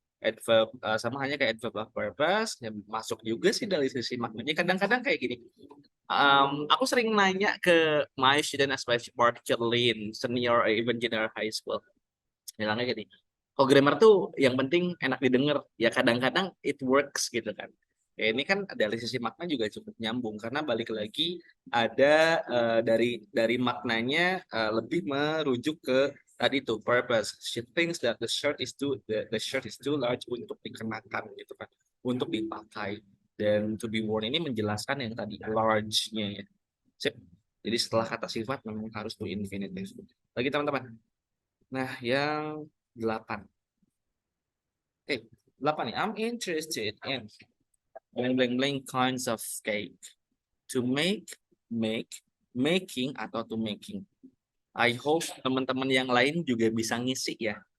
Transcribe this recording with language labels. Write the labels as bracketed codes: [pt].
[id] Adverb sama hanya kayak adverb of purpose. Ya, masuk juga sih dari sisi maknanya. Kadang-kadang kayak gini. Aku sering nanya ke [en] my student, particularly in senior or even junior high school. [id] Bilangnya gini. Kalau grammar tuh yang penting enak didengar. Ya kadang-kadang [en] it works [id] gitu kan. Ya, ini kan dari sisi makna juga cukup nyambung karena balik lagi ada dari maknanya lebih merujuk ke tadi tuh purpose. [en] She thinks that the shirt is too large [id] untuk dikenakan gitu kan, untuk dipakai. Dan to be worn ini menjelaskan yang tadi large-nya ya. Sip. Jadi setelah kata sifat memang harus to infinitive. Lagi teman-teman. Nah, yang 8. Oke, 8 nih. [en] I'm interested in blank blank blank kinds of cake. To make, making atau to making. I hope [id] teman-teman yang lain juga bisa ngisi ya.